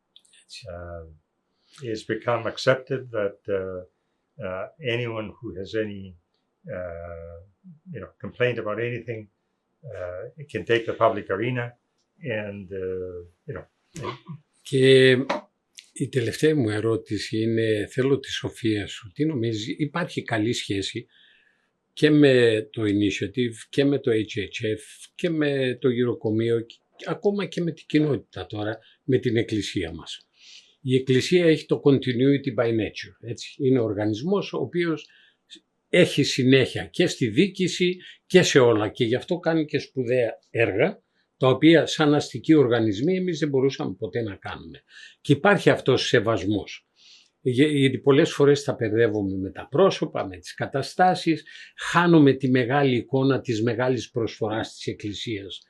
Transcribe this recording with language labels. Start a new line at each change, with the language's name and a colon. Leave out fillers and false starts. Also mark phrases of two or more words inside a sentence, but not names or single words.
English: It's become accepted that anyone who has any complaint about anything can take the public arena and
Greek: Και η τελευταία μου ερώτηση είναι, θέλω τη σοφία σου. Τι νομίζεις, υπάρχει καλή σχέση και με το Initiative και με το HHF και με το γυροκομείο, ακόμα και με την κοινότητα τώρα, με την εκκλησία μας? Η εκκλησία έχει το
English: continuity by nature,
Greek: έτσι. Είναι ο οργανισμός ο οποίος έχει συνέχεια και στη διοίκηση και σε όλα, και γι' αυτό κάνει και σπουδαία έργα, τα οποία σαν αστικοί οργανισμοί εμείς δεν μπορούσαμε ποτέ να κάνουμε. Και υπάρχει αυτός σεβασμός. Γιατί πολλές φορές τα μπερδεύουμε με τα πρόσωπα, με τις καταστάσεις, χάνουμε τη μεγάλη εικόνα της μεγάλης προσφοράς της Εκκλησίας.